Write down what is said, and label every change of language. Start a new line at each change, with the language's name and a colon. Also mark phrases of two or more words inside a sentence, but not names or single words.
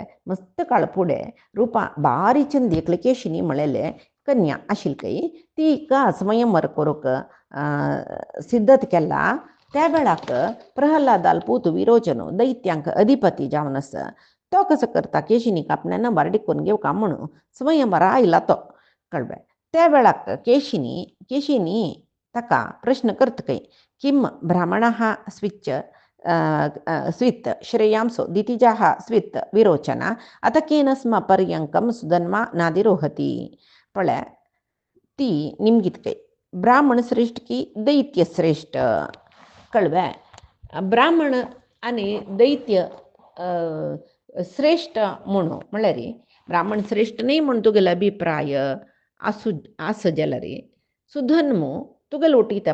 Konkani: मस्त काळ फुडें रुपा बारी चंदी एकले केशिनी म्हळेले कन्या आशिल्ली तिका स्वयंवर करूंक सिद्धत केला त्या वेळाक प्रल्हादाल पूत विरोचन दैत्यांक अधिपती जावन आसा तो कसो करता केशिनीक आपल्या नंबर डिकून घेवका म्हणून स्वयंवर आयला तो कळ्ळें. त्या वेळाक केशिनी ताका प्रश्न करतकय
Sanskrit: किम ब्राह्मणः स्वित् श्रेयांसो दितिजाः स्वित् विरोचना अत केन स्म पर्यंकम सुधन्मा नादिरोहती.
Konkani: पळय ती निमगितकय ब्राह्मण श्रेष्ठ की दैत्य श्रेष्ठ कळ्ळें. ब्राह्मण आनी दैत्य श्रेष्ठ म्हणून म्हळ्यार ब्राह्मण श्रेष्ठ न्ही म्हूण तुगेलो अभिप्राय आस जाल्यार सुधन्मो तुगेलो ओटीता